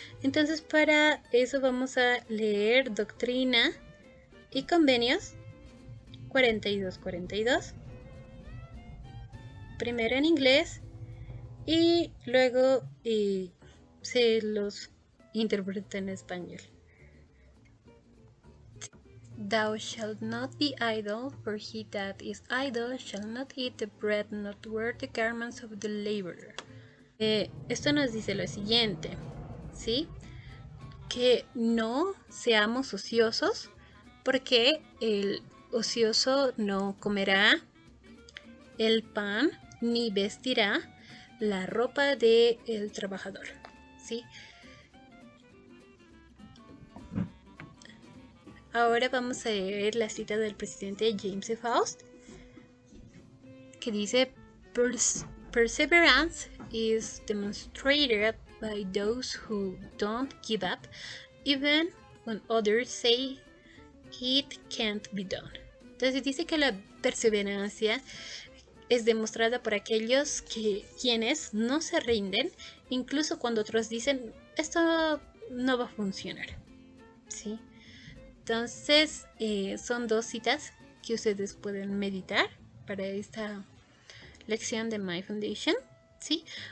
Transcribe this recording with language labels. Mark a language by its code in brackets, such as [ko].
[es] Entonces para eso vamos a leer Doctrina y Convenios 4242. Primero en inglés y luego se los interpreta en español. [en] Thou shalt not be idle, for he that is idle shall not eat the bread, not wear the garments of the laborer. [es] Esto nos dice lo siguiente, ¿sí? Que no seamos ociosos, porque ocioso no comerá el pan ni vestirá la ropa del trabajador, ¿sí? Ahora vamos a leer la cita del presidente James E. Faust, que dice: [en] Perseverance is demonstrated by those who don't give up, even when others say it can't be done. [es] Entonces dice que la perseverancia es demostrada por aquellos quienes no se rinden, incluso cuando otros dicen esto no va a funcionar, ¿sí? Entonces son dos citas que ustedes pueden meditar para esta lección de My Foundation, ¿sí?